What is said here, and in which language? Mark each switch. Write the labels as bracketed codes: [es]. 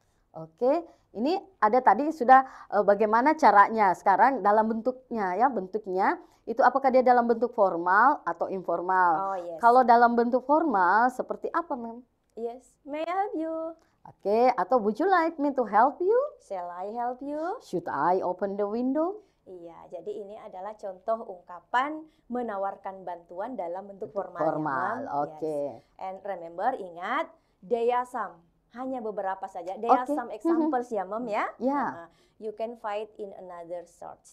[id] Oke, ini ada tadi sudah bagaimana caranya. Sekarang dalam bentuknya ya, bentuknya itu apakah dia dalam bentuk formal atau informal? [en] Oh yes. [id] Kalau dalam bentuk formal seperti apa, Mem? [en] Yes. May I help you? Oke, atau would you like me to help you? Shall I help you? Should I open the window? [id] Iya, jadi ini adalah contoh ungkapan menawarkan bantuan dalam bentuk formal. ya, Formal, Mam. oke. [en] Yes. And remember, ingat, there are some. [id] Hanya beberapa saja. [en] There are [id] Oke. [en] some examples ya, Mom ya. [id] Ya. [en] You can find in another source.